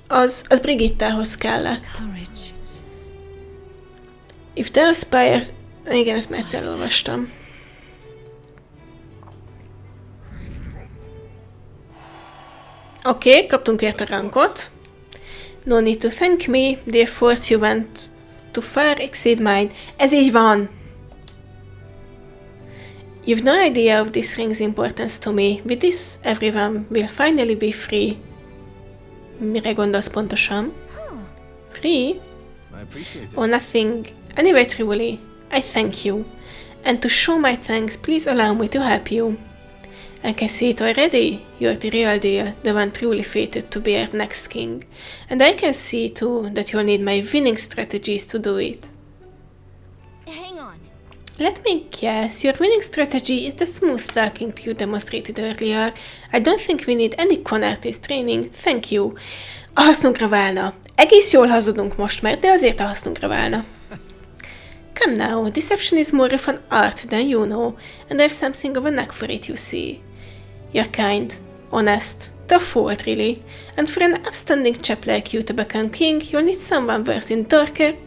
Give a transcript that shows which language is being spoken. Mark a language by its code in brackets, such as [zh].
[hu] Az Brigittához kellett. [en] If thou aspire... [hu] Igen, ezt már egyszer elolvastam. Oké, kaptunk érte rankot. [en] No need to thank me, the efforts you went to far exceed mine. [hu] Ez így van! [en] You've no idea of this ring's importance to me. With this, everyone will finally be free. [hu] Mire gondolsz pontosan? [en] Free? Oh, nothing. Anyway, truly, I thank you. And to show my thanks, please allow me to help you. I can see it already. You're the real deal, the one truly fated to be our next king. And I can see, too, that you'll need my winning strategies to do it. Hang on. Let me guess, your winning strategy is the smooth talking you demonstrated earlier. I don't think we need any con artist training, thank you. [hu] A hasznunkra válna. Egész jól hazudunk most már, de azért a hasznunkra válna. [en] Come now, deception is more of an art than you know, and I've something of a knack for it, you see. You're kind, honest, the fault really, and for an upstanding chap like you to become king, you'll need someone versed in darker,